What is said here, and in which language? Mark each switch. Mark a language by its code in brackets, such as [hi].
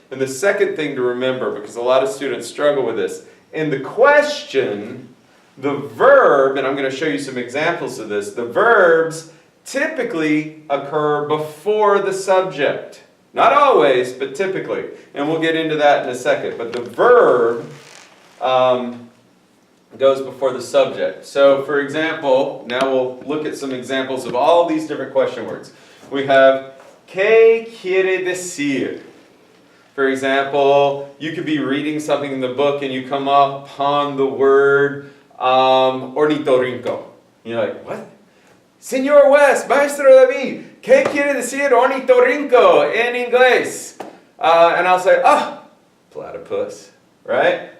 [en] And the second thing to remember, because a lot of students struggle with this, in the question, the verb, and I'm going to show you some examples of this, the verbs typically occur before the subject. Not always, but typically. And we'll get into that in a second. But the verb goes before the subject. So, for example, now we'll look at some examples of all these different question words. We have, [es] ¿qué quiere decir? [en] For example, you could be reading something in the book and you come upon the word ornitorrinco. You're like, what? [es] Señor West, Maestro David, ¿qué quiere decir ornitorrinco en inglés? [en] And I'll say, platypus, right?